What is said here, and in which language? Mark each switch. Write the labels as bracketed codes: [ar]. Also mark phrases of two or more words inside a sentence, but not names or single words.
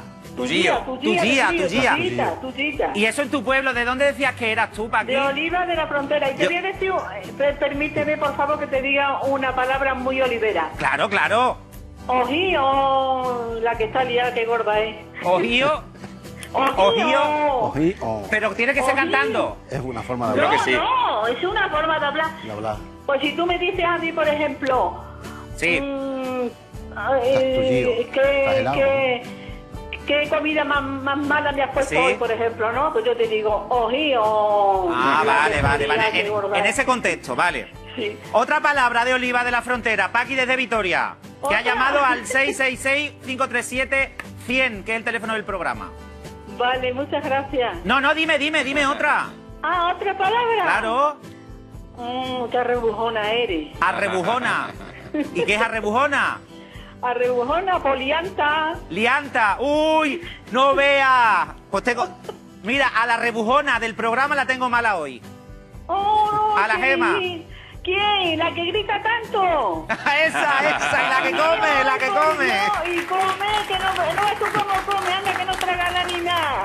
[es] Tuyío. Tuyía. Tuyita. ¿Y eso en tu pueblo? ¿De dónde decías que eras tú, Paqui? De Oliva de la Frontera. Y te Yo- voy a decir, permíteme por favor que te diga una palabra muy olivera. Claro, claro. Ojío, la que está liada, que gorda es. Ojío. Ojío. Ojí, oh. Pero tiene que ser Ojío. cantando. Es una forma de Creo hablar. que sí. No, es una forma de hablar. De hablar. Pues si tú me dices a mí, por ejemplo, Sí. tullido, estás helado. ¿qué comida más mala me has puesto Sí. hoy, por ejemplo, no? Pues yo te digo, ojío. Ah, vale. Qué gorda. En ese contexto, vale. Sí. Otra palabra de Oliva de la Frontera, Paqui desde Vitoria, que ha ¿Otra? llamado al 666-537-100, que es el teléfono del programa. Vale, muchas gracias. No, dime otra. Ah, ¿otra palabra? Claro, Qué rebujona eres. arrebujona. ¿Y qué es arrebujona? Arrebujona, polianta. Lianta. Uy, no vea. Pues tengo... Mira, a la rebujona del programa la tengo mala hoy. Oh, A la qué Gema. bien. ¿Quién? ¿La que grita tanto? esa, la que come, la que come. No, y come, que no es tú como come, anda que no traga ni nada.